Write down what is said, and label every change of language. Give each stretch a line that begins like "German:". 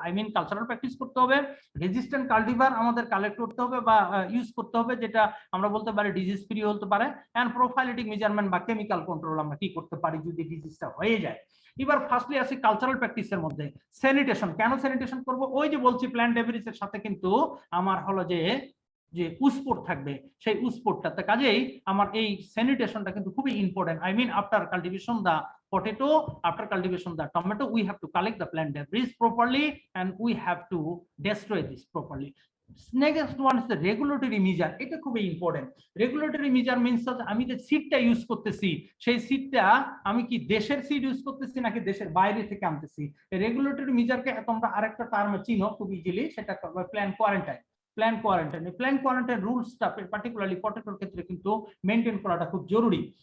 Bangla: I mean cultural practice করতে হবে, resistant কাল্টিভার আমাদের কালেক্ট করতে হবে বা ইউজ করতে হবে, যেটা আমরা বলতে পারি ডিজিজ ফ্রি হতে পারে, এন্ড প্রোফাইলেটিক মেজারমেন্ট বা কেমিক্যাল কন্ট্রোল আমরা কি করতে পারি যদি ডিজিজটা হয়ে যায়। এবার ফার্স্টলি আসি কালচারাল প্র্যাকটিসের মধ্যে। স্যানিটেশন, কেন স্যানিটেশন করব? ওই যে বলছি প্ল্যান্ট ডেব্রিসের সাথে কিন্তু আমার হলো যে উস্পোর থাকবে, সেই উস্পোরটাতে। কাজেই আমার এই স্যানিটেশনটা কিন্তু খুবই important.
English: I mean after cultivation the potato, after cultivation the tomato, we have to collect the plant debris properly and we have to destroy this properly. Next one is the regulatory measure.
Bangla: এটা খুবই important. Regulatory measure means আমি যে সিডটা use করতেছি সেই সিডটা আমি কি দেশের seed use করতেছি নাকি দেশের বাইরে থেকে আনতেছি। রেগুলেটরি মেজারকে তোমরা আরেকটা টার্মে চিনো খুব ইজিলি, সেটা plant quarantine. Plant quarantine রুলসটা particularly পটেটোর ক্ষেত্রে কিন্তু মেনটেন করাটা খুব জরুরি।